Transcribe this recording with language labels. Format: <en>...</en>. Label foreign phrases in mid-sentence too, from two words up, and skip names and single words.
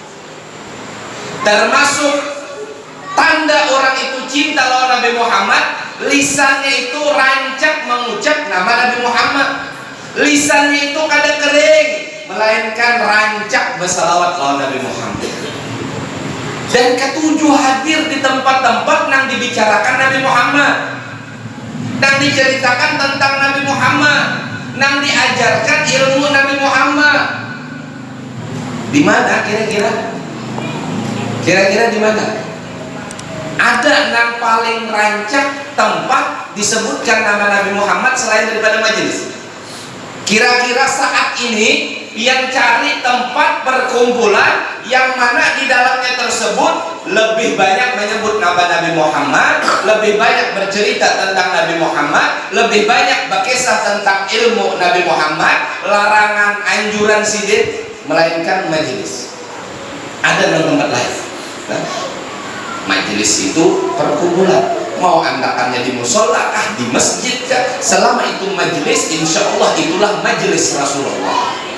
<bjn>Termasuk tanda orang itu cinta lawan Nabi Muhammad, lisannya itu rancak mengucap nama Nabi Muhammad. Lisannya itu kada kering, melainkan rancak bersalawat lawan Nabi Muhammad. Dan ketujuh hadir di tempat-tempat yang dibicarakan Nabi Muhammad, yang diceritakan tentang Nabi Muhammad, yang diajarkan ilmu Nabi Muhammad. Di mana kira-kira? Kira-kira di mana? Ada yang paling rancak tempat disebutkan nama Nabi Muhammad selain daripada majelis? Kira-kira saat ini yang cari tempat perkumpulan yang mana di dalamnya tersebut lebih banyak menyebut nama Nabi Muhammad, lebih banyak bercerita tentang Nabi Muhammad, lebih banyak berkisah tentang ilmu Nabi Muhammad, larangan anjuran sidin, melainkan majelis. Ada dalam tempat lain. Nah, majelis itu perkumpulan. Mau andakannya di musola kah, di masjid kah, selama itu majelis,</bjn> <ar>insya Allah</ar> <bjn>itulah majelis Rasulullah.</bjn>